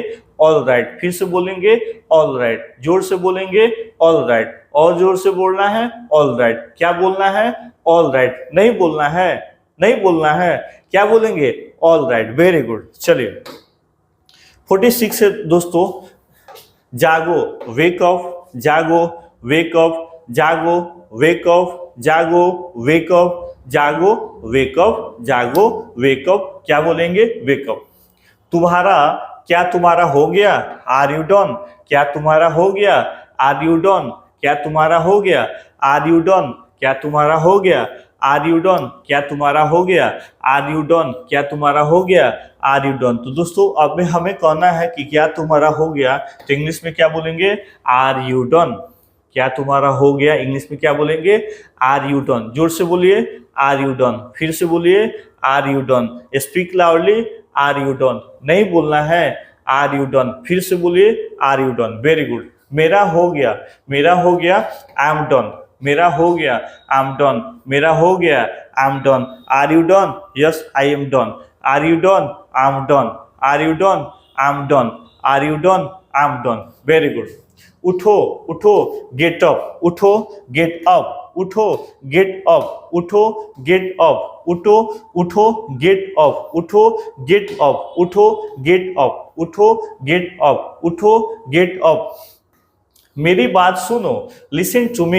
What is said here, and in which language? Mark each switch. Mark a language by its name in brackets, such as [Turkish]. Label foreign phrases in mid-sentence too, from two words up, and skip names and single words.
[English] all right. [Hindi] फिर से बोलेंगे [English] all right, [Hindi] जोर से बोलेंगे [English] all right, [Hindi] और जोर से बोलना है [English] all right. [Hindi] क्या बोलना है? [English] all right. [Hindi] नहीं बोलना है, नहीं बोलना है, क्या बोलेंगे? [English] All right. Very good. [Hindi] चलिए 46 है दोस्तों, [English] जागो, wake up, जागो, wake up, जागो, wake up, जागो, wake up, जागो, wake up, जागो, wake up. [Hindi] क्या बोलेंगे? [English] wake up. [Hindi] तुम्हारा, क्या तुम्हारा हो गया? [English] are you done? [Hindi] क्या तुम्हारा हो गया? [English] are you done? [Hindi] क्या तुम्हारा हो गया? [English] are you done? [Hindi] क्या तुम्हारा हो गया? [English] are you done? [Hindi] क्या तुम्हारा हो गया? [English] are you done? [Hindi] क्या तुम्हारा हो गया? [English] are you done? [Hindi] तो दोस्तों अब हमें कहना है कि क्या तुम्हारा हो गया, तो इंग्लिश में क्या बोलेंगे? [English] are you done? [Hindi] क्या तुम्हारा हो गया, इंग्लिश में क्या बोलेंगे? [English] are you done? [Hindi] जोर से बोलिए, [English] are you done? [Hindi] फिर से बोलिए, [English] are you done? speak loudly, are you done? [Hindi] नहीं बोलना है, [English] are you done? [Hindi] फिर से बोलिए, [English] are you done? Very good. [Hindi] मेरा हो गया, मेरा हो गया, [English] I am done. [Hindi] मेरा हो गया, [English] I am done. [Hindi] मेरा हो गया, [English] I am done. Are you done? Yes, I am done. Are you done? I am done. Are you done? I am done. Are you done? I am done. Very good. [Hindi] उठो, उठो, [English] get up. उठो, get up. उठो, get up. उठो, get up. [Hindi] उठो, उठो, [English] get up. उठो, get up. उठो, get up. उठो, get up. उठो, get up. [Hindi] मेरी बात सुनो, [English] listen to me.